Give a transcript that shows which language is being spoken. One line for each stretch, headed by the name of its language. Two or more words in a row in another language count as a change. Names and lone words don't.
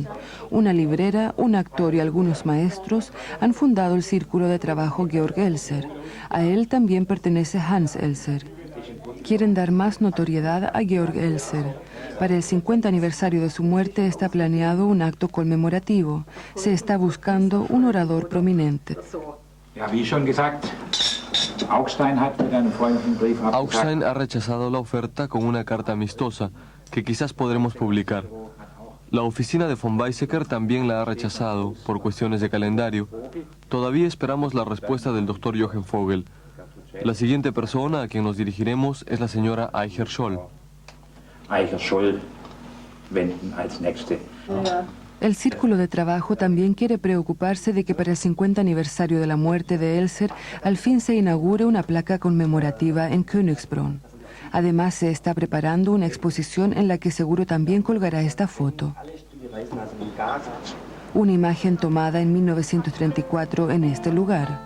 Spanish: Una librera, un actor y algunos maestros han fundado el círculo de trabajo Georg Elser. A él también pertenece Hans Elser. Quieren dar más notoriedad a Georg Elser. Para el 50 aniversario de su muerte está planeado un acto conmemorativo. Se está buscando un orador prominente.
German: Ja, wie schon gesagt, Augstein hat mit einem freundlichen Brief abgesagt.
Spanish: Augstein ha rechazado la oferta con una carta amistosa que quizás podremos publicar. La oficina de von Weizsäcker también la ha rechazado por cuestiones de calendario. Todavía esperamos la respuesta del doctor Jochen Vogel. La siguiente persona a quien nos dirigiremos es la señora Eicher-Scholl.
German: Eicher-Scholl wenden als nächste.
Spanish: El círculo de trabajo también quiere preocuparse de que para el 50 aniversario de la muerte de Elser al fin se inaugure una placa conmemorativa en Königsbrunn. Además, se está preparando una exposición en la que seguro también colgará esta foto. Una imagen tomada en 1934 en este lugar.